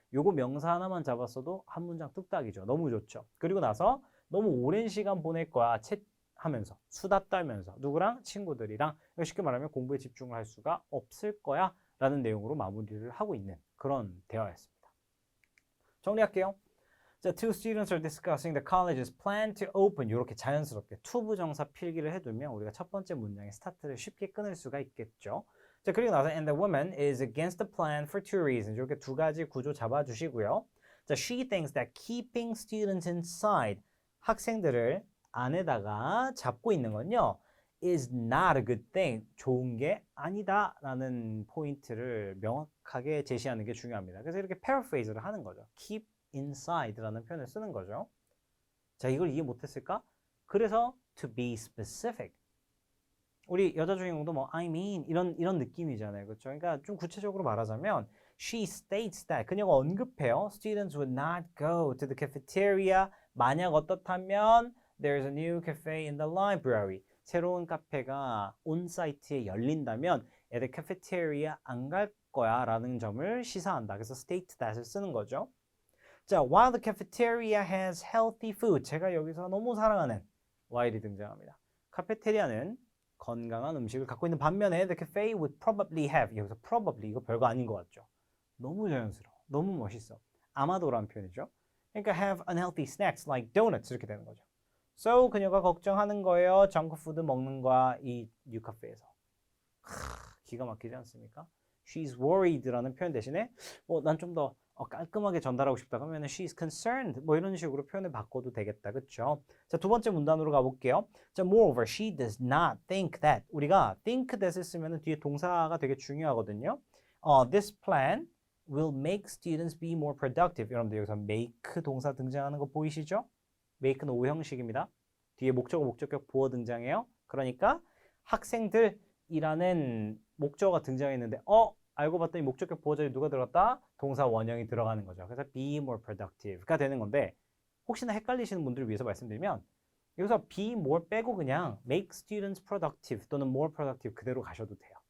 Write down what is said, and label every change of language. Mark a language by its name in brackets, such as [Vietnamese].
[Korean] 요거 명사 하나만 잡았어도 한 문장 뚝딱이죠. 너무 좋죠. 그리고 나서 너무 오랜 시간 보낼 거야. 하면서 수다 떨면서 누구랑? 친구들이랑. 쉽게 말하면 공부에 집중을 할 수가 없을 거야 라는 내용으로 마무리를 하고 있는 그런 대화였습니다. 정리할게요. [English] 자, two students are discussing the college's plan to open. [Korean] 이렇게 자연스럽게 투부정사 필기를 해두면 우리가 첫 번째 문장의 스타트를 쉽게 끊을 수가 있겠죠. [English] 자, [Korean] 그리고 나서 [English] and the woman is against the plan for two reasons. [Korean] 이렇게 두 가지 구조 잡아주시고요. [English] 자, she thinks that keeping students inside, [Korean] 학생들을 안에다가 잡고 있는 건요, [English] is not a good thing. [Korean] 좋은 게 아니다라는 포인트를 명확하게 제시하는 게 중요합니다. 그래서 이렇게 paraphrase를 하는 거죠. keep inside라는 표현을 쓰는 거죠. 자, 이걸 이해 못했을까? 그래서 [English] to be specific. [Korean] 우리 여자 주인공도 뭐 [English] I mean [Korean] 이런 느낌이잖아요. 그렇죠? 그러니까 좀 구체적으로 말하자면 [English] she states that [Korean] 그녀가 언급해요. [English] Students would not go to the cafeteria. [Korean] 만약 어떻다면 [English] there's a new cafe in the library. [Korean] 새로운 카페가 온 사이트에 열린다면 애들 카페테리아 안 갈 거야 라는 점을 시사한다. 그래서 state that을 쓰는 거죠. [English] 자, while the cafeteria has healthy food. [Korean] 제가 여기서 너무 사랑하는 while이 등장합니다. 카페테리아는 건강한 음식을 갖고 있는 반면에 [English] the cafe would probably have. [Korean] 여기서 probably 이거 별거 아닌 것 같죠? 너무 자연스러워. 너무 멋있어. 아마도라는 표현이죠. 그러니까 [English] have unhealthy snacks like donuts [Korean] 이렇게 되는 거죠. So 그녀가 걱정하는 거예요. 정크푸드 먹는 거야. 이 뉴카페에서. 기가 막히지 않습니까? [English] She's worried [Korean] 라는 표현 대신에 난 좀 더 깔끔하게 전달하고 싶다 그러면 [English] she's concerned [Korean] 뭐 이런 식으로 표현을 바꿔도 되겠다. 그렇죠? 자, 두 번째 문단으로 가볼게요. [English] 자, moreover, she does not think that. [Korean] 우리가 think that을 쓰면 뒤에 동사가 되게 중요하거든요. [English] This plan will make students be more productive. [Korean] 여러분들 여기서 make 동사 등장하는 거 보이시죠? make는 오형식입니다. 뒤에 목적어, 목적격, 보어 등장해요. 그러니까 학생들이라는 목적어가 등장했는데 알고 봤더니 목적격 보어 자리에 누가 들어갔다? 동사 원형이 들어가는 거죠. 그래서 [English] be more productive [Korean] 가 되는 건데 혹시나 헷갈리시는 분들을 위해서 말씀드리면 여기서 be more 빼고 그냥 [English] make students productive 또는 more productive [Korean] 그대로 가셔도 돼요.